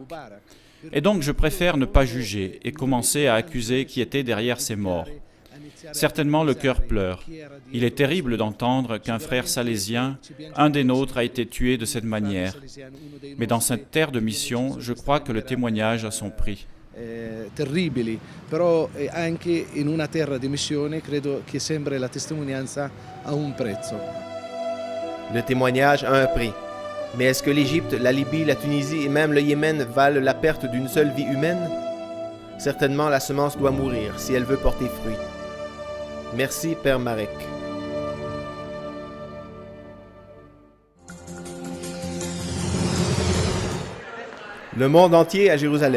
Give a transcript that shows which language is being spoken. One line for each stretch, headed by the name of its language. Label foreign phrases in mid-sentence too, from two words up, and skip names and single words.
French: Et donc je préfère ne pas juger et commencer à accuser qui était derrière ces morts. Certainement le cœur pleure. Il est terrible d'entendre qu'un frère salésien, un des nôtres, a été tué de cette manière. Mais dans cette terre de mission, je crois que le témoignage a son prix.
Italian: Terribili, però anche in una terra di missione credo che sempre la testimonianza ha un prezzo.
French: Le témoignage a un prix. Mais est-ce que l'Égypte, la Libye, la Tunisie et même le Yémen valent la perte d'une seule vie humaine? Certainement, la semence doit mourir si elle veut porter fruit. Merci, Père Marek. Le monde entier à Jérusalem.